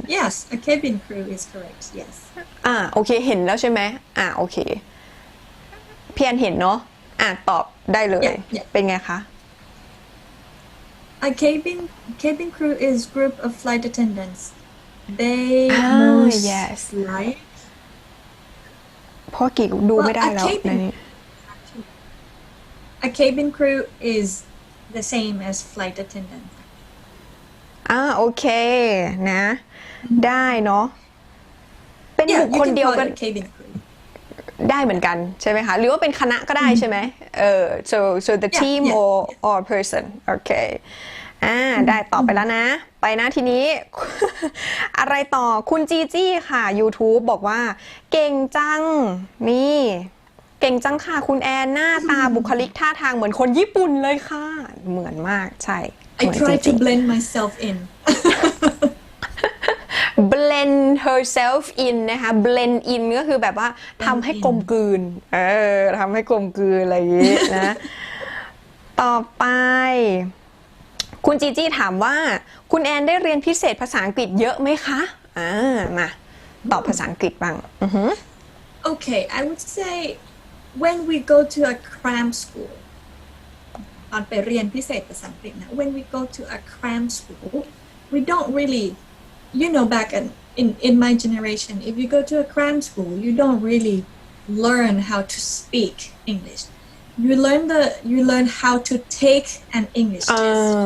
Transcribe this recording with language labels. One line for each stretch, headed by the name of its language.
English: Yes a cabin crew is correct yes
Thai: โอเคเห็นแล้วใช่ไหมโอเคพี่อันเห็นเนาะตอบได้เลยเป็นไงคะ
English: A cabin crew is group of flight attendants they most like
Thai: เพราะกี่ดูไม่ได้แล้วในนี้
English: A cabin crew is the same as flight attendant
Thai: โอเคนะได้เนาะเป็นบุคคลเดียวกันได้เหมือนกันใช่ไหมคะหรือว่าเป็นคณะก็ได้ใช่ไหม
English: so the team or person
Thai: โอเคได้ตอบไปแล้วนะไปนะทีนี้ อะไรต่อคุณจีจี้ค่ะ YouTube บอกว่าเก่งจังนี่เก่งจังค่ะคุณแอนหน้าตาบุคลิกท่าทางเหมือนคนญี่ปุ่นเลยค่ะเหมือนมากใช่
English: I try to blend myself in blend herself in
Thai: นะคะ blend in ก็คือแบบว่าทำให้กลมกลืนทำให้กลมกลืนอะไรอย่างนี้นะต่อไปคุณจีจี้ถามว่าคุณแอนได้เรียนพิเศษภาษาอังกฤษเยอะไหมคะมาตอบภาษาอังกฤษบ้าง
English: Okay I would say when we go to a cram school
Thai: ตอนไปเรียนพิเศษภาษาอังกฤษนะ
English: when we go to a cram school we don't really back in my generation if you go to a cram school you don't really learn how to speak English you learn how to take an English test